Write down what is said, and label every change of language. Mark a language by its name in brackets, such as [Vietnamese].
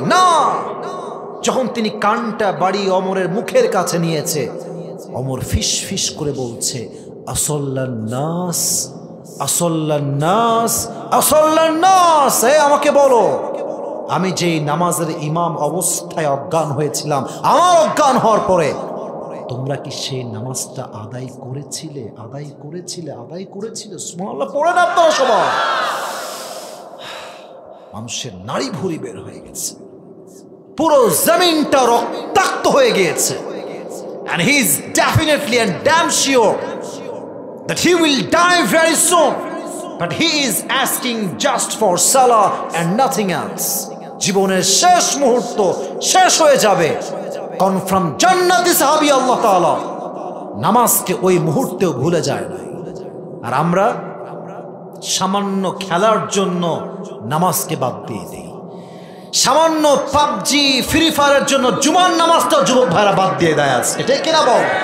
[Bangla] না, যখন তিনি কানটা বাড়ি অমরের মুখের কাছে নিয়েছে, অমর ফিস ফিস করে বলছে, [Arabic] আসল্লান নাস, আসল্লান নাস, আসল্লান নাস, [Bangla] আমাকে বলো, আমি যেই নামাজের ইমাম অবস্থায় অজ্ঞান হয়েছিলাম, আমার অজ্ঞান হওয়ার পরে তোমরা কি সেই নামাজটা আদায় করেছিলে? আদায় করেছিলে? আদায় করেছিলে? সুবহানাল্লাহ পড়েন আপনারা সবাই। মানুষের নাড়ি ভুঁড়ি বের হয়ে গেছে, পুরো জমিনটা রক্তাক্ত হয়ে গিয়েছে। [English] And he is definitely and damn sure that he will die very soon, but he is asking just for salah and nothing else. [Bangla] জীবনের শেষ মুহূর্ত শেষ হয়ে যাবে, কনফার্ম জান্নাতি সাহাবী আল্লাহ তাআলা নামাজকে ওই মুহূর্তেও ভুলে যায় না। আর আমরা সামান্য খেলার জন্য নামাজকে বাদ দিয়ে দিই, সামান্য পাবজি ফ্রি ফায়ারের জন্য জুমার নামাজটা যুবক ভাইরা বাদ দিয়ে দেয় আজকে, এটা কিনা বল?